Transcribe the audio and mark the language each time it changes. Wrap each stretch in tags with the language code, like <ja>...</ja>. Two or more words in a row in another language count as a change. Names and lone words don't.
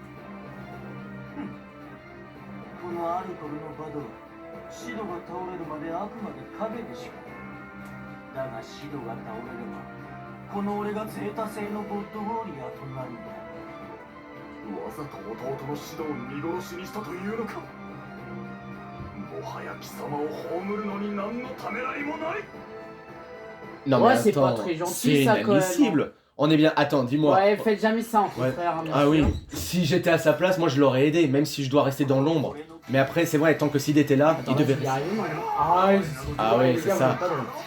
<ja>このアルコルのバドはシドが倒れるまであくまで影でしかない。だがシドが倒れればこの俺がゼータ星のゴッドウォーリアーとなるんだ。わざと弟のシドを見殺しにしたというのか。もはや貴様を葬るのに何のためらいもない。</ja> <fr>Non Ouais, mais c'est pas attends, très gentil, c'est ça, quand même, inadmissible. On est bien. Attends, dis-moi. Ouais, faites jamais ça entre Ouais. frères. bien Ah sûr. oui, si j'étais à sa place, moi je l'aurais aidé, même si je dois rester dans l'ombre. Mais après, c'est vrai, tant que Sid était là, Attends, il là, devait je vais y rester. arriver, moi, là. Ah, ouais, Ah oui, c'est ça. Oh.</fr>